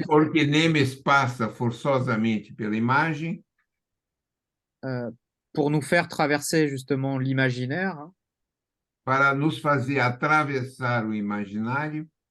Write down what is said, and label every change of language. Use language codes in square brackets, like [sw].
[pt] Porque Nemes passa forçosamente pela imagem. [fr] Pour nous faire traverser justement l'imaginaire. Hein. [pt] Para nos fazer atravessar o imaginário.